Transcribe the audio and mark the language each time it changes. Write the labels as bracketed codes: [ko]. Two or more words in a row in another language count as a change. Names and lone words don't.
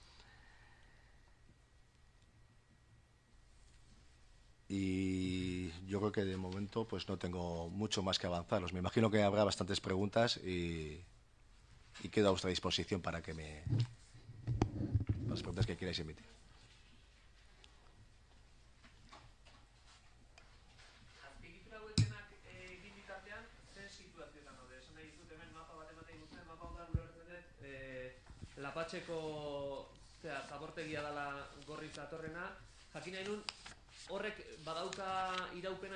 [es] Y yo creo que de momento pues no tengo mucho más que avanzaros. Me imagino que habrá bastantes preguntas y quedo a vuestra disposición para que las preguntas que queráis emitir. [eu] Lapatxeko zabortegia dela gorriz datorrena, jakin nahi nun, horrek badauka iraupena